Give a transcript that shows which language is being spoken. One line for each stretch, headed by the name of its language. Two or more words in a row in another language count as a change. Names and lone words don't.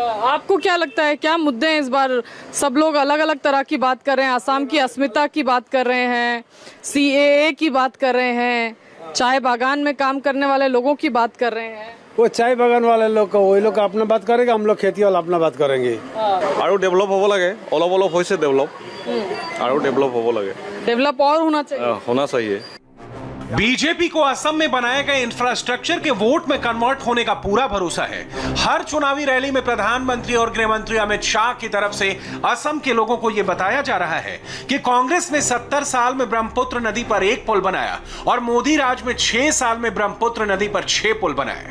Hindi: आपको क्या लगता है क्या मुद्दे हैं इस बार? सब लोग अलग अलग तरह की बात कर रहे हैं। आसाम की अस्मिता की बात कर रहे हैं, सीएए की बात कर रहे हैं, चाय बागान में काम करने वाले लोगों की बात कर रहे हैं। वो चाय बागान वाले लोग को वही लोग अपना बात करेगा, हम लोग खेती वाला अपना बात करेंगे।
Assamese: আৰু ডেভেলপ হ'ব লাগে, অলপ অলপ হৈছে ডেভেলপ, আৰু ডেভেলপ হ'ব লাগে,
Hindi: डेवलप और होना चाहिए। होना चाहिए। बीजेपी को असम में बनाए गए इंफ्रास्ट्रक्चर के वोट में कन्वर्ट होने का पूरा भरोसा है। हर चुनावी रैली में प्रधानमंत्री और गृह मंत्री अमित शाह की तरफ से असम के लोगों को यह बताया जा रहा है कि कांग्रेस ने 70 साल में ब्रह्मपुत्र नदी पर 1 पुल बनाया और मोदी राज में 6 साल में ब्रह्मपुत्र नदी पर 6 पुल बनाए।